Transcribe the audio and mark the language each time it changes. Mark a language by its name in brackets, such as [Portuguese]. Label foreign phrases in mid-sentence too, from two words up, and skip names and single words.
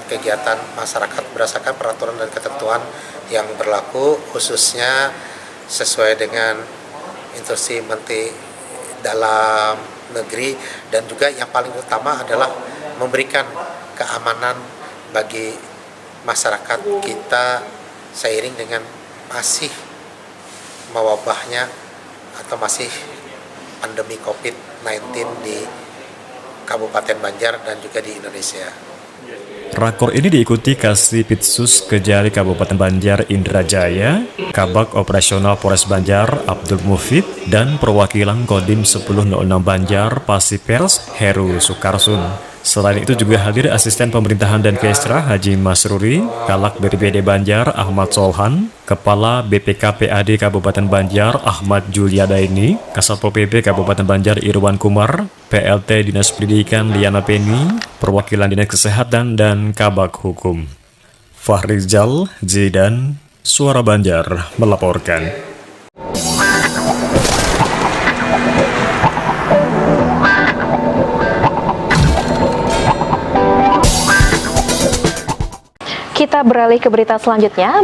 [Indonesian] kegiatan masyarakat berdasarkan peraturan dan ketentuan yang berlaku, khususnya sesuai dengan instruksi Menteri Dalam Negeri, dan juga yang paling utama adalah memberikan keamanan bagi masyarakat kita seiring dengan masih mewabahnya atau masih pandemi COVID-19 di Kabupaten Banjar dan juga di Indonesia. Rakor ini diikuti Kasipitsus Kejari Kabupaten Banjar Indrajaya, Kabak Operasional Polres Banjar Abdul Mufid, dan perwakilan Kodim 1006 Banjar Pasipers Heru Sukarsun. Selain itu juga hadir Asisten Pemerintahan dan Kesra Haji Masruri, Kalak BPBD Banjar Ahmad Solhan, Kepala BPKPAD Kabupaten Banjar Ahmad Juliadaini, Kasatpol PP Kabupaten Banjar Irwan Kumar, PLT Dinas Pendidikan Liana Peni, Perwakilan Dinas Kesehatan, dan Kabak Hukum. Fahrizal Zidan, Suara Banjar melaporkan. Kita beralih ke berita selanjutnya.